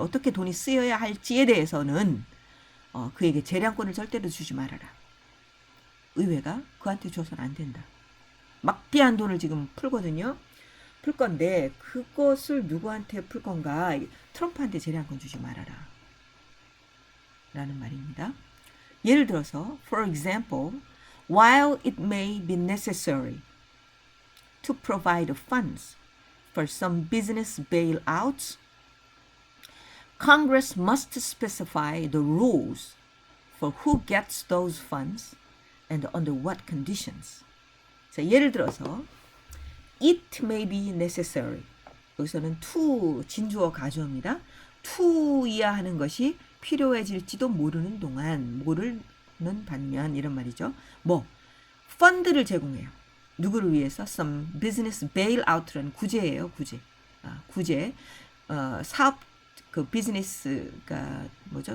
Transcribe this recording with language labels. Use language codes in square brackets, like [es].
[ko] 어떻게 돈이 쓰여야 할지에 대해서는 그에게 재량권을 절대로 주지 말아라. 의회가 그한테 줘서는 안 된다. 막대한 돈을 지금 풀거든요. 풀 건데 그것을 누구한테 풀 건가? 트럼프한테 재량권 주지 말아라. 라는 말입니다. 예를 들어서 [en] for example, while it may be necessary to provide funds for some business bailouts, Congress must specify the rules for who gets those funds and under what conditions. 자, [ko] 예를 들어서 [en] it may be necessary. [ko] 여기서는 to 진주어 가주어입니다. to이야 하는 것이 필요해질지도 모르는 동안 모르는 반면 이런 말이죠. 뭐 펀드를 제공해요. 누구를 위해서? [en] Some business bailout라는 [ko] 구제예요. 구제. 구제. 사업 그 비즈니스가 뭐죠?